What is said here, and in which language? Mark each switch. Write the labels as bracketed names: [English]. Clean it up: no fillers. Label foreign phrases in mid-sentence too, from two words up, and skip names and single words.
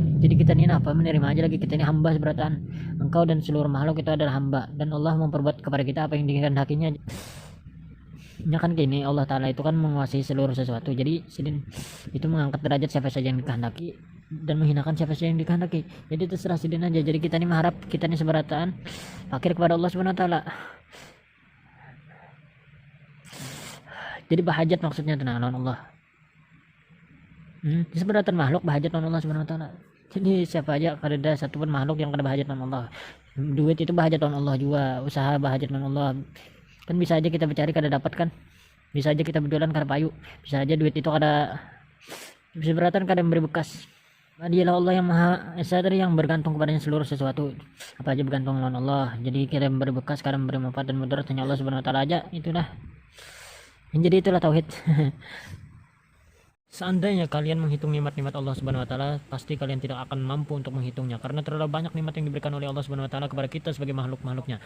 [Indonesian] Jadi kita ini apa menerima aja lagi, kita ini hamba seberatan. Engkau dan seluruh makhluk itu adalah hamba, dan Allah memperbuat kepada kita apa yang dikehendakinya. Ya kan gini, Allah Ta'ala itu kan menguasai seluruh sesuatu. [Banjar] Jadi sidin itu mengangkat derajat siapa saja yang dikehendaki dan menghinakan siapa saja yang dikehendaki. Jadi terserah sidin aja. Jadi kita ini mengharap, kita ini seberataan fakir kepada Allah [Arabic] سبحانه وتعالى. [Banjar] Jadi bahajat maksudnya tenang lawan Allah. Seberatan makhluk bahajat lawan Allah [Arabic] سبحانه وتعالى. [Banjar] Jadi siapa aja, kada ada satu pun makhluk yang kada bahajat lawan Allah. Duit itu bahajat lawan Allah juga, usaha bahajat lawan Allah. Kan bisa aja kita bercari kada dapat kan, bisa aja kita berjualan kada payu, bisa aja duit itu kada seberatan, kada memberi bekas. [Indonesian] Dialah Allah yang Maha Esa, dari yang bergantung kepadanya seluruh sesuatu, apa aja bergantung lawan Allah. [Banjar] Jadi kada memberi bekas, kada memberi manfaat dan mudarat, hanya Allah [Arabic] سبحانه وتعالى [Banjar] aja. [Indonesian] Itulah, jadi itulah tauhid. Seandainya kalian menghitung nikmat-nikmat Allah [Arabic] سبحانه وتعالى, [Indonesian] pasti kalian tidak akan mampu untuk menghitungnya karena terlalu banyak nikmat yang diberikan oleh Allah [Arabic] سبحانه وتعالى [Indonesian] kepada kita sebagai makhluk-makhluknya.